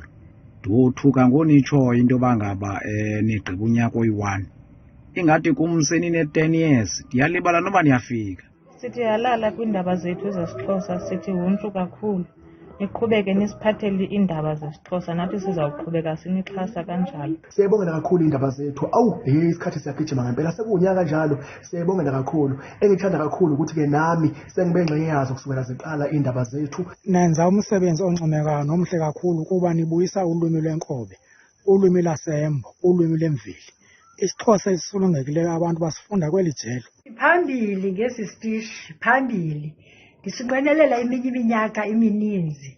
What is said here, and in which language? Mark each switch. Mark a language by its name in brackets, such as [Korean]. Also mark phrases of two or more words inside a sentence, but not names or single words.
[Xhosa] Ndothuka ngonitsho into bangaba nigqiba unyaka oyi-1. Ingathi kum senine-10 years ndiyalibala noba niyafika. Sithi halala kwiindaba zethu zesiXhosa, sithi huntshu kakhulu. Niqhubeke nisiphathele iindaba zesiXhosa, nathi sizawuqhubeka sinixhasa kanjalo. Siyabongela kakhulu iindaba zethu. [Zulu] Isikhathi siyagijima ngempela, sekunyaka njalo. Siyabongela kakhulu. Engithanda kakhulu ukuthi ke nami sengibe ngxenye yazo kusukela ziqala iindaba zethu. [Xhosa] Nenza umsebenzi oncomekayo nomhle kakhulu kuba nibuyisa ulwimi lwenkobe, ulwimi lasembo, ulwimi lemveli. isiXhosa esisulungekileyo abantu basifunda kweli jelo. Phambili ngesi sitishi, phambili. Ndisinqwenelela eminye iminyaka emininzi.